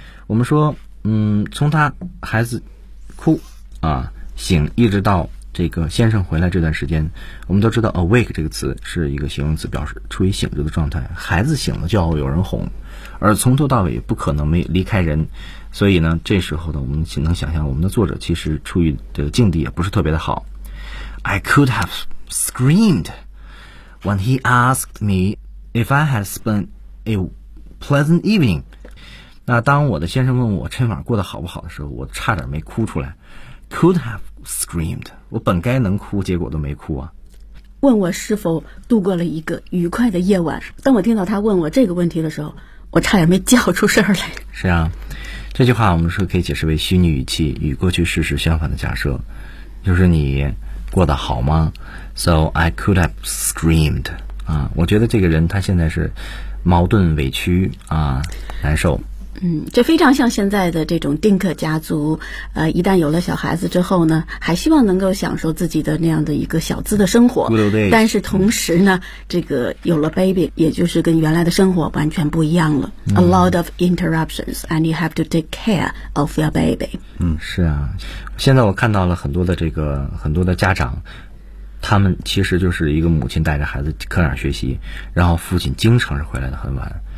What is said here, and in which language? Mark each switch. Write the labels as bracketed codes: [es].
[zh] 我们说，从他孩子哭啊醒，一直到这个先生回来这段时间，我们都知道 awake 这个词是一个形容词，表示处于醒着的状态。孩子醒了就要有人哄，而从头到尾不可能没离开人。所以呢，这时候呢，我们只能想象我们的作者其实处于这个境地也不是特别的好。 [en] I could have screamed when he asked me if I had spent a pleasant evening。 [zh] 那当我的先生问我这晚过得好不好的时候，我差点没哭出来。 [en] Could have screamed， [zh] 我本该能哭，结果都没哭啊。问我是否度过了一个愉快的夜晚。当我听到他问我这个问题的时候，我差点没叫出声来。是啊，这句话我们说可以解释为虚拟语气与过去事实相反的假设，就是你过得好吗 ？ [en] So I could have screamed。 [zh] 啊，我觉得这个人他现在是矛盾、委屈啊，难受。嗯，这非常像现在的这种丁克家族，一旦有了小孩子之后呢，还希望能够享受自己的那样的一个小资的生活。但是同时呢，这个有了 baby， 也就是跟原来的生活完全不一样了。 [en] A lot of interruptions, and you have to take care of your baby。 [zh] 嗯，是啊，现在我看到了很多的这个很多的家长，他们其实就是一个母亲带着孩子课上学习，然后父亲经常是回来的很晚。